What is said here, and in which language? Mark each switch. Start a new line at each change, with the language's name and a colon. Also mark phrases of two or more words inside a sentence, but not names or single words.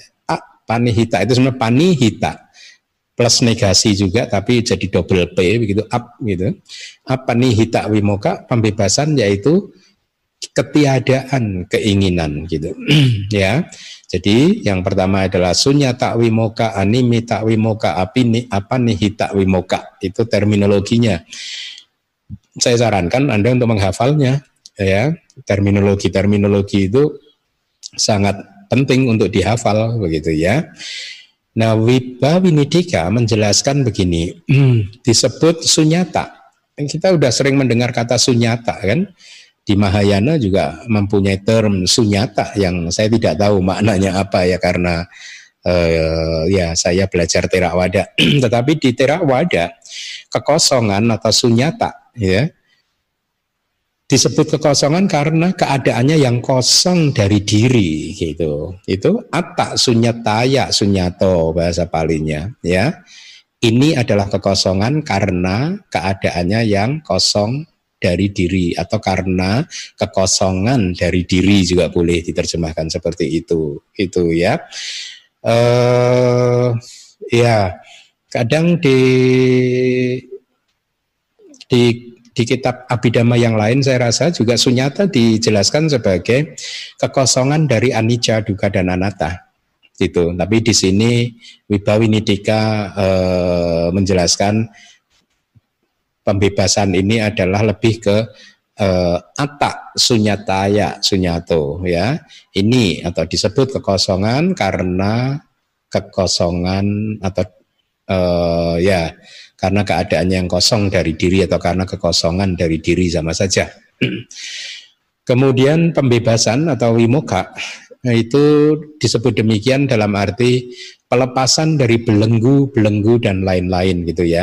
Indonesian: Apanihita itu sebenarnya panihita plus negasi juga, tapi jadi
English: double P
Indonesian: begitu, gitu.
Pali: Apanihita wimoka,
Indonesian: pembebasan yaitu ketiadaan keinginan gitu ya. Jadi yang pertama adalah
Pali: sunyata wimoka, animita wimoka, apanihita wimoka.
Indonesian: Itu terminologinya. Saya sarankan Anda untuk menghafalnya ya. Terminologi itu sangat penting untuk dihafal begitu ya. Nah, Wibawinidika menjelaskan begini, disebut sunyata. Kita udah sering mendengar kata sunyata kan? Di Mahayana juga mempunyai term sunyata yang saya tidak tahu maknanya apa ya, karena ya saya belajar Theravada. Tetapi di Theravada kekosongan atau sunyata ya disebut kekosongan karena keadaannya yang kosong dari diri gitu. Itu
Pali: atta sunyataya sunyato
Indonesian: bahasa Palinya ya. Ini adalah kekosongan karena keadaannya yang kosong dari diri, atau karena kekosongan dari diri juga boleh diterjemahkan seperti itu. Itu ya. Ya, kadang di kitab Abhidhamma yang lain saya rasa juga sunyata dijelaskan sebagai kekosongan dari anicca, dukkha dan anatta. Gitu. Tapi di sini Wibawinidika menjelaskan pembebasan ini adalah lebih ke
Pali: atta sunyataya sunyato
Indonesian: ya. Ini atau disebut kekosongan karena kekosongan atau ya karena keadaan yang kosong dari diri atau karena kekosongan dari diri sama saja. Kemudian pembebasan atau wimoka itu disebut demikian dalam arti pelepasan dari belenggu dan lain-lain gitu ya.